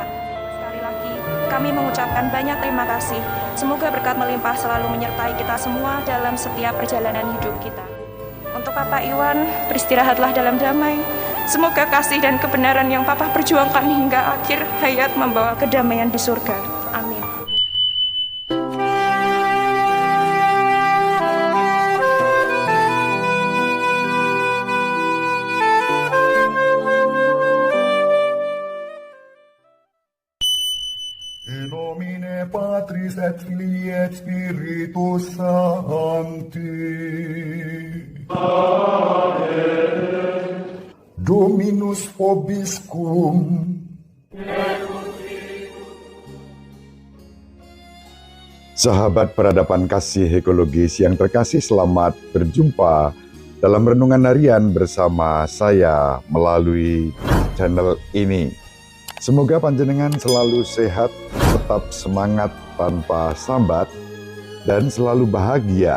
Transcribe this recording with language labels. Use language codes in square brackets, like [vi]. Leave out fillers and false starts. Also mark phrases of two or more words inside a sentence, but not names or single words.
[id] Sekali lagi, kami mengucapkan banyak terima kasih. Semoga berkat melimpah selalu menyertai kita semua dalam setiap perjalanan hidup kita. Untuk Papa Iwan, beristirahatlah dalam damai. Semoga kasih dan kebenaran yang Papa perjuangkan hingga akhir hayat membawa kedamaian di surga. Amin. [la] In nomine Patris et Filii et Spiritus Sancti. Amen. Dominus vobiscum. [id] Sahabat peradaban kasih ekologis yang terkasih, selamat berjumpa dalam renungan harian bersama saya melalui channel ini. Semoga panjenengan selalu sehat, tetap semangat tanpa sambat, dan selalu bahagia.